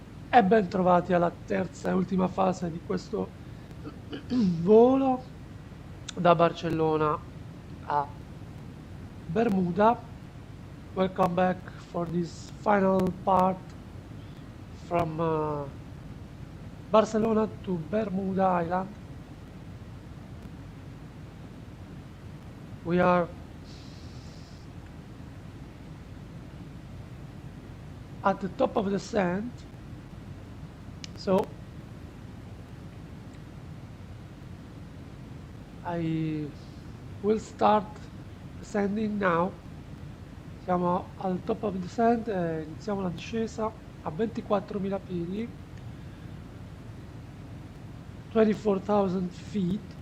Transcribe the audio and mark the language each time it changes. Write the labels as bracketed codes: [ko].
[it] E ben trovati alla terza e ultima fase di questo volo da Barcellona a Bermuda. [en] Welcome back for this final part from Barcelona to Bermuda Island. We are at the top of the sand, so I will start descending now. [it] Siamo al [en] top of the sand [it] e iniziamo la discesa a 24.000 piedi, [en] 24,000 feet.